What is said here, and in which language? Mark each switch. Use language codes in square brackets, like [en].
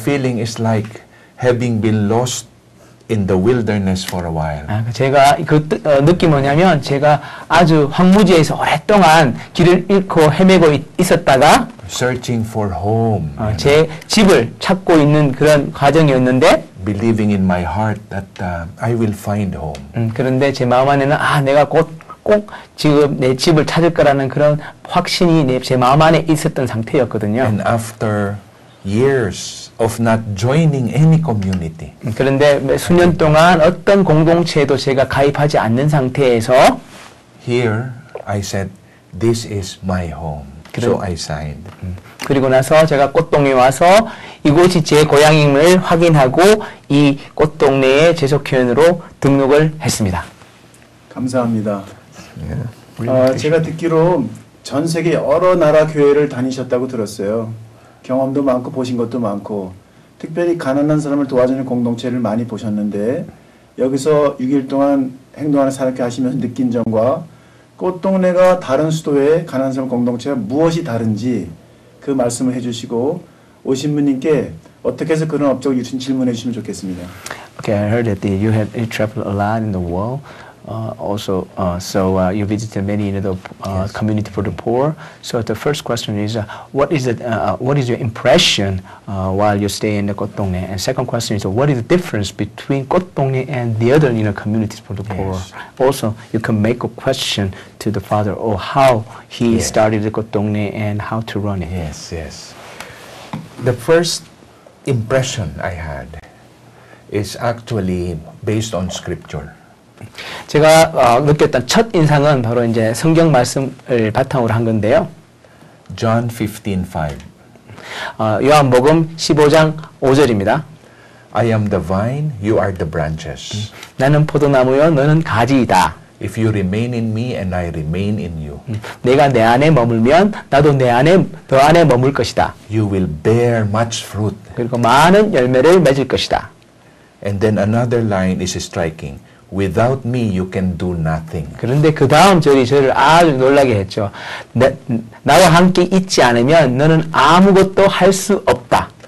[en] The feeling is like having been lost in the wilderness for a while. [ko] 제가 그 느낌이 뭐냐면 제가 아주 황무지에서 오랫동안 길을 잃고 헤매고 있었다가 [en] Searching for home. [ko] 제 집을 찾고 있는 그런 과정이었는데 [en] Believing in my heart that I will find home. [ko] 그런데 제 마음 안에는 내가 꼭 지금 내 집을 찾을 거라는 그런 확신이 제 마음 안에 있었던 상태였거든요. [en] And after years of not joining any community, [ko] 그런데 수년 동안 어떤 공동체에도 제가 가입하지 않는 상태에서 [en] here I said, this is my home. So I signed. [ko] 그리고 나서 제가 꽃동에 와서 이곳이 제 고향임을 확인하고 이 꽃동네의 재속회원으로 등록을 했습니다. 감사합니다. 제가 듣기로 전 세계 여러 나라 교회를 다니셨다고 들었어요. 경험도 많고 보신 것도 많고 특별히 가난한 사람을 도와주는 공동체를 많이 보셨는데 여기서 6일 동안 행동하는 사람께 하시면서 느낀 점과 꽃동네가 다른 수도의 가난한 사람 공동체와 무엇이 다른지 그 말씀을 해주시고 오신 분님께 어떻게 해서 그런 업적을 이루신 질문해 주시면 좋겠습니다. [en] Okay, I heard that you traveled a lot in the world. You visited many community for the poor. So the first question is, what is your impression while you stay in the Kotdongnae? And second question is, what is the difference between Kotdongnae and the other communities for the poor? Yes. Also, you can make a question to the father or how he Yes. started the Kotdongnae and how to run it. Yes, yes. The first impression I had is actually based on scripture. [ko] 제가 느꼈던 첫 인상은 바로 이제 성경 말씀을 바탕으로 한 건데요. [en] John 15:5. [ko] 요한복음 15장 5절입니다. [en] I am the vine, you are the branches. [ko] 나는 포도나무요 너는 가지이다. [en] If you remain in me and I remain in you, [ko] 내가 내 안에 머물면 나도 너 안에 머물 것이다. [en] you will bear much fruit. [ko] 그리고 많은 열매를 맺을 것이다. [en] And then another line is striking. Without me you can do nothing. [ko] 그런데 그 다음 절이 저를 아주 놀라게 했죠. 나와 함께 있지 않으면 너는 아무것도 할 수 없다.